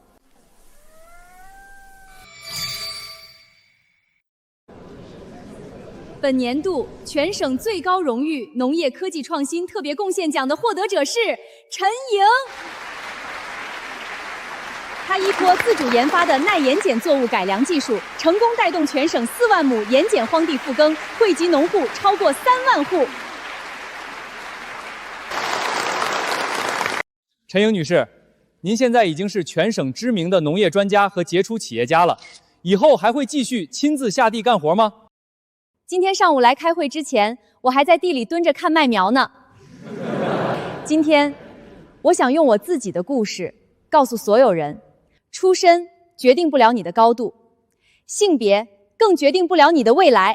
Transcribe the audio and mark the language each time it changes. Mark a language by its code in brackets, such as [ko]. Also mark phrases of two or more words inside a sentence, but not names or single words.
[zh] 本年度全省最高榮譽農業科技創新特別貢獻獎的獲得者是陳瑩。他依托自主研發的耐鹽鹼作物改良技術，成功帶動全省4萬畝鹽鹼荒地復耕，惠及農戶超過3萬戶。陈颖女士，您现在已经是全省知名的农业专家和杰出企业家了，以后还会继续亲自下地干活吗？今天上午来开会之前，我还在地里蹲着看麦苗呢。今天，我想用我自己的故事告訴所有人：出身決定不了你的高度，性別更決定不了你的未來。